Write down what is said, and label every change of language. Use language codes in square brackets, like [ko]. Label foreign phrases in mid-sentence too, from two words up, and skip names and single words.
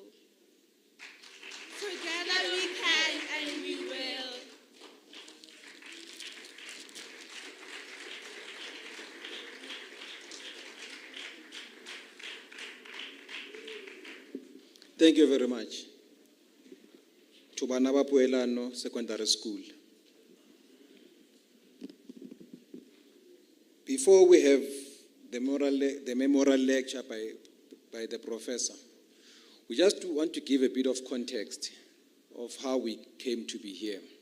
[en] Together we can and we will. Thank you very much. To [st] bana ba [en] Poelano Secondary School. Before we have the memorial lecture by the professor, we just want to give a bit of context of how we came to be here.